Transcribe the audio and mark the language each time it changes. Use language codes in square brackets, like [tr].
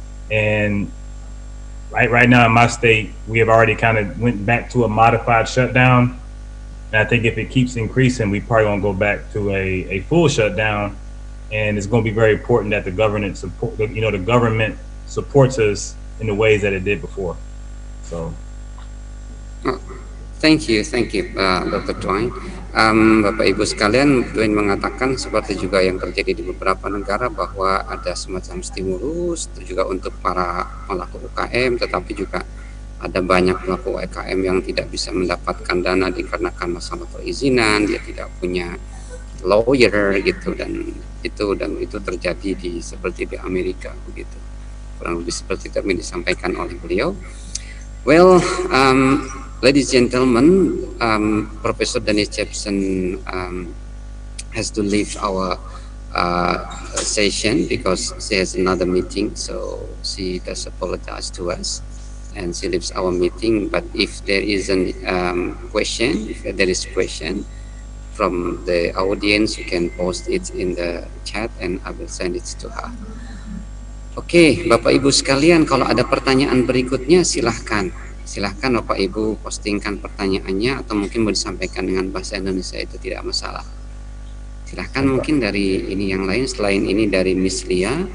[en] And right now in my state, we have already kind of went back to a modified shutdown. And I think if it keeps increasing, we probably gonna go back to a full shutdown. And it's going to be very important that the government supports us in the ways that it did before. So. Thank you, Dr. Twine. [id] Bapak Ibu sekalian, Twine mengatakan seperti juga yang terjadi di beberapa negara bahwa ada semacam stimulus juga untuk para pelaku UKM, tetapi juga ada banyak pelaku UKM yang tidak bisa mendapatkan dana dikarenakan masalah perizinan, dia tidak punya lawyer gitu, dan itu terjadi seperti di Amerika begitu. Kurang lebih seperti itu yang disampaikan oleh beliau. [en] Well, ladies and gentlemen, Professor Dennis Jepson has to leave our session because she has another meeting, so she does apologize to us and she leaves our meeting. But if there is a question, from the audience, you can post it in the chat and I will send it to her. [id] Oke, Bapak Ibu sekalian, kalau ada pertanyaan berikutnya silahkan Bapak Ibu postingkan pertanyaannya, atau mungkin mau disampaikan dengan bahasa Indonesia itu tidak masalah. Silahkan mungkin dari ini yang lain, selain ini dari Miss Lia.